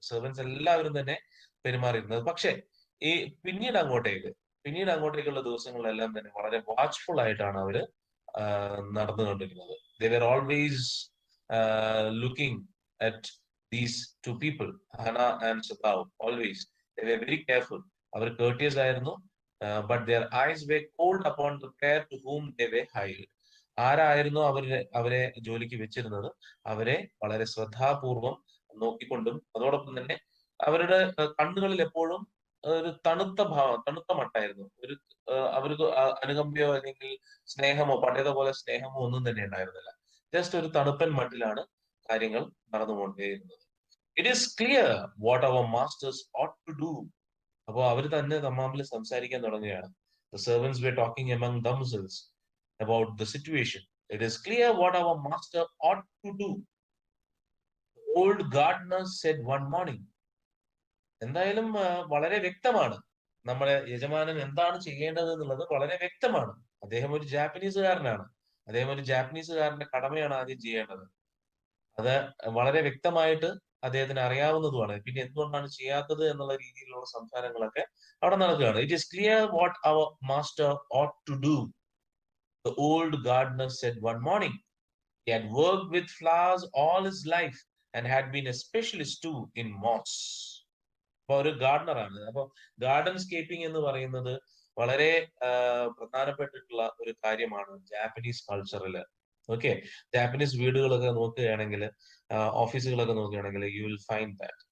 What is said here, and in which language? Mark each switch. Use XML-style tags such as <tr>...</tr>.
<ml>Servants എല്ലാവരും തന്നെ പെരുമാറിയിരുന്നത്. പക്ഷേ ഈ പിന്നീട് അങ്ങോട്ടേക്ക് പിന്നീട് അങ്ങോട്ടേക്കുള്ള ദിവസങ്ങളിലെല്ലാം തന്നെ വളരെ വാച്ച്ഫുൾ ആയിട്ടാണ് അവര് നടന്നുകൊണ്ടിരുന്നത്.</ml> <en>They were always looking at these two people, Hannah and Sadao, always. They were very careful.</en> <ml>Our courteous ആയിരുന്നു,</ml> <en>but their eyes were cold upon the pair to whom they were hired.</en> <ml>ആരായിരുന്നു അവരെ ജോലിക്ക് വെച്ചിരുന്നത്, അവരെ വളരെ ശ്രദ്ധാപൂർവം നോക്കിക്കൊണ്ടും അതോടൊപ്പം തന്നെ അവരുടെ കണ്ണുകളിൽ എപ്പോഴും ഒരു തണുത്ത മട്ടായിരുന്നു. അവർക്ക് അനുകമ്പയോ അല്ലെങ്കിൽ സ്നേഹമോ പഴയതുപോലെ സ്നേഹമോ ഒന്നും തന്നെ ഉണ്ടായിരുന്നില്ല. ജസ്റ്റ് ഒരു തണുപ്പൻ മട്ടിലാണ് കാര്യങ്ങൾ നടന്നുകൊണ്ടേയിരുന്നത്.</ml> <en>It is clear what our masters ought to do.</en> <ml>അപ്പോൾ അവർ തന്നെ തമ്മിൽ സംസാരിക്കാൻ തുടങ്ങുകയാണ്.</ml> <en>The servants were talking among themselves about the situation. It is clear what our master ought to do. old gardener said one morning.</en> <ml>എന്തായാലും വളരെ വ്യക്തമാണ് നമ്മുടെ യജമാനൻ എന്താണ് ചെയ്യേണ്ടത് എന്നുള്ളത് വളരെ വ്യക്തമാണ്. അദ്ദേഹം ഒരു ജാപ്പനീസുകാരനാണ്. അദ്ദേഹം ഒരു ജാപ്പനീസുകാരന്റെ കടമയാണ് ആദ്യം ചെയ്യേണ്ടത്. അത് വളരെ വ്യക്തമായിട്ട് അദ്ദേഹത്തിന് അറിയാവുന്നതുമാണ്. പിന്നെ എന്തുകൊണ്ടാണ് ചെയ്യാത്തത് എന്നുള്ള രീതിയിലുള്ള സംസാരങ്ങളൊക്കെ അവിടെ നടക്കുകയാണ്.</ml> <en>It is clear what our master ought to do. The old gardener said one morning. He had worked with flowers all his life and had been a specialist too in moss.</en> <ml>അപ്പൊ ഒരു ഗാർഡനറാണ്. അപ്പൊ garden സ്കേപ്പിംഗ് എന്ന് പറയുന്നത് വളരെ പ്രധാനപ്പെട്ടിട്ടുള്ള ഒരു കാര്യമാണ് Japanese കൾച്ചറിൽ. Okay, Japanese വീടുകളൊക്കെ നോക്കുകയാണെങ്കിൽ, ഓഫീസുകളൊക്കെ നോക്കുകയാണെങ്കിൽ</ml> <en>You will find that.</en>